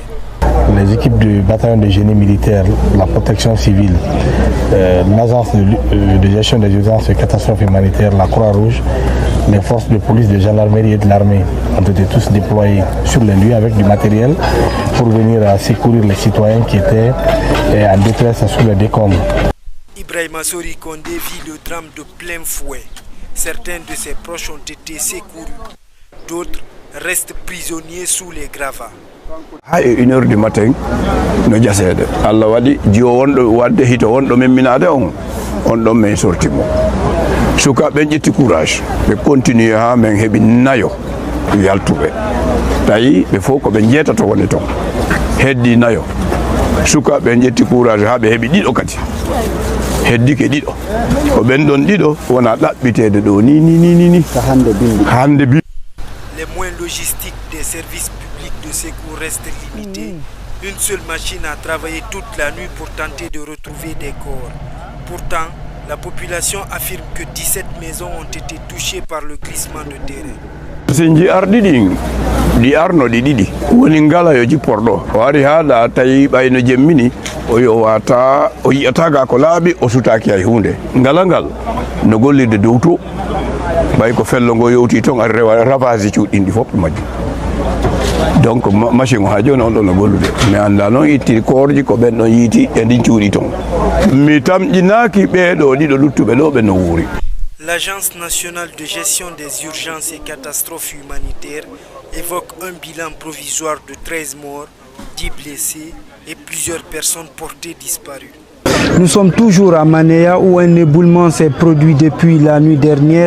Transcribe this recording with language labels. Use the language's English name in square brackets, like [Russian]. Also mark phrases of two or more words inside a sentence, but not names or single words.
[French] Les équipes du bataillon de génie militaire, la protection civile, l'agence de gestion des urgences et catastrophes humanitaires, la Croix-Rouge, les forces de police, de gendarmerie et de l'armée ont été tous déployés sur les lieux avec du matériel pour venir secourir les citoyens qui étaient en détresse sous les décombres. Ibrahima Sori Kondé vit le drame de plein fouet. Certains de ses proches ont été secourus, d'autres restent prisonniers sous les gravats. [Fula] hay 1 [French] heure du matin [Fula] no jasede Allah waɗi jiyo wonɗo wadde hito wonɗo memminade on ɗon min sortimo sukaɓe ƴetti courage ɓe continue ha min heeɓi nayo yaltuɓe tawi ɓe fof koɓe jeetato woni toon heddi nayo sukaɓe ƴetti courage ha ɓe heeɓi ɗiɗo kadi heddike ɗiɗo ko ɓen ɗon ɗiɗo wona ɗaɓɓitede ɗo ni hande bindi. [French] Les moyens logistiques des services publics de secours restent limités. Une seule machine a travaillé toute la nuit pour tenter de retrouver des corps. Pourtant, la population affirme que 17 maisons ont été touchées par le glissement de terrain. [Fula] Sinji arɗi ɗi arnoɗi ɗiɗi woni ngala yo jipporɗo o ari haɗa tawi ɓayno jemmini o yowata o yiyataga ko laaɓi o sutaki hay hunde ngala ngal no gollirde dow to ɓay ko fello ngo yowti toon ari rewa ravage cuuɗɗin ɗi fof majjum [French] donc machine [Fula] o ha joni on ɗo no gollude mi anda noon itti korji ko ɓen ɗon yiiti e ndin cuuɗi toon mi tamƴinaki ɓeeɗo ɗiɗo luttuɓe ɗo ɓe no wuuri. [French] L'Agence nationale de gestion des urgences et catastrophes humanitaires évoque un bilan provisoire de 13 morts, 10 blessés et plusieurs personnes portées disparues. Nous sommes toujours à Manéa où un éboulement s'est produit depuis la nuit dernière.